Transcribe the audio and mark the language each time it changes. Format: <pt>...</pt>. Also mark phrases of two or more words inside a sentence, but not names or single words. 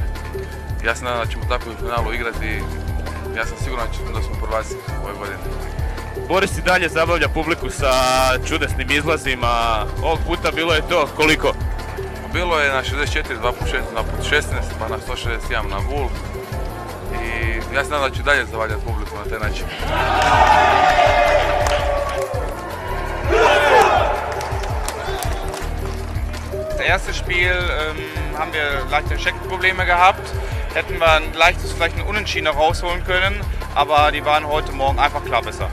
<sr>Ja se nadam da ćemo tako u finalu igrati, ja sam siguran da smo prvaci ove godine. Boris i dalje zabavlja publiku sa čudesnim izlazima, ovog puta bilo je to koliko? Bilo je na 64, 2x6, 2x16, pa na 161 na Bull. I ja se nadam da ću dalje zavaljati publiku na taj način.</sr> <de>Das erste Spiel haben wir leichte Checkprobleme gehabt. Hätten wir vielleicht ein Unentschieden rausholen können, aber die waren heute Morgen einfach klar besser.</de>